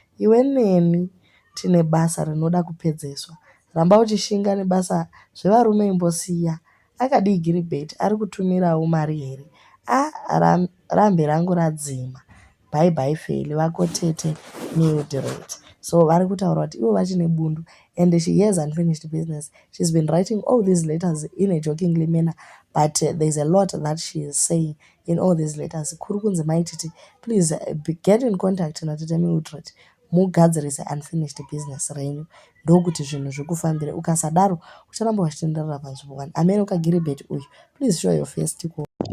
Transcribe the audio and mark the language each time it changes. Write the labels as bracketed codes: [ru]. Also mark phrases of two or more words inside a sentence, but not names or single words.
[sn] Iwe neni tine basa rinoda kupedzeswa. Ramba uchishinga nebasa zvevarume imbosiya. Akadii Gilbert, ari kutumirawo mari here? Ah, ram-, rambe rangu radzima. Bye bye Feli, vako tete Mildred. So, vari kutaura kuti ivo vachine bundu, [en] and she has unfinished business. She's been writing all these letters in a jokingly manner, but, uh, there's a lot that she is saying in all these letters. [sn] Kuri kunzi maititi, [en] please, uh, be, get in contact na tete Mildred. [sn] Mugadzirise [en] unfinished business [sn] renyu. Ndokuti zvinhu zvikufambire. Ukasadaro, ucharamba uchitenderera panzvimbo one. Amen, uka Gilbert uyu. [en] Please show your face, tiko.